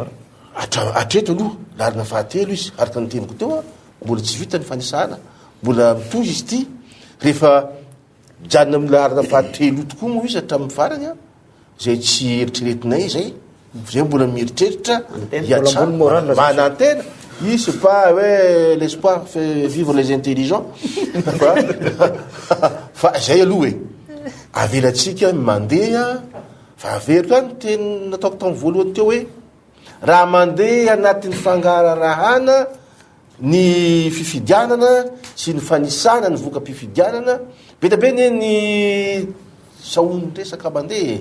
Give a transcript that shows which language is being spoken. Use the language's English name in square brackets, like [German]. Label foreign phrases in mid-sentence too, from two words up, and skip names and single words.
[Malagasy] atreto aloha larana fahatelo izy araka ny teniko teo mbola tsy vita ny fanisana mbola mitozy izy ty rehefa janona amin'ny larana fahatelo tokoa moa izy hatramin'ny farany zay tsy eritreretinay zay zay mbola mieritreritra mana antena izy [French] c'est pas ouais l'espoir fait vivre les intelligents [Malagasy] fa zay aloha hoe avelatsika mandeha fa averiko any teny nataoko tamin'ny voalohany teo hoe raha mandeha anatin'ny fangararahana ny fifidianana sy ny fanisana ny voka-pifidianana betabe ny saony resaka mandeha